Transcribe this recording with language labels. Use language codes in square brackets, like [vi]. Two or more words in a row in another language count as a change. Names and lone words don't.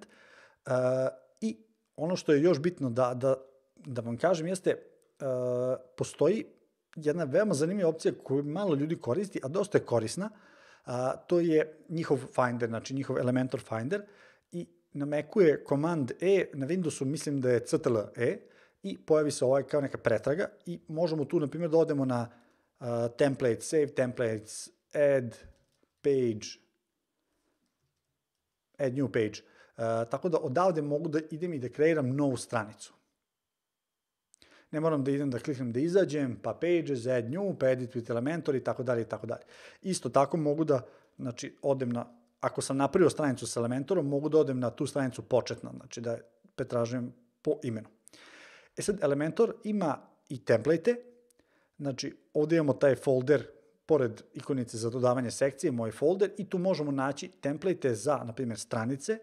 [bs] I ono što je još bitno da vam kažem jeste, postoji jedna veoma zanimljiva opcija koju malo ljudi koristi, a dosta je korisna, to je njihov Finder, znači njihov Elementor Finder, i na Macu je Command E, na Windowsu mislim da je Ctrl E, i pojavi se ovaj kao neka pretraga i možemo tu, na primjer, da odemo na [en] templates, save templates, add page, add new page. [bs] Tako da odavde mogu da idem i da kreiram novu stranicu. Ne moram da idem da kliknem da izađem, pa [en] pages, add new, [bs] pa [en] edit with Elementor [bs] i tako dalje i tako dalje. Isto tako mogu da, znači, odem na, ako sam napravio stranicu sa Elementorom, mogu da odem na tu stranicu početna, znači da pretražujem po imenu. Sad, Elementor ima i template, znači ovde imamo taj folder, pored ikonice za dodavanje sekcije, moj folder, i tu možemo naći template za, na primjer, stranice.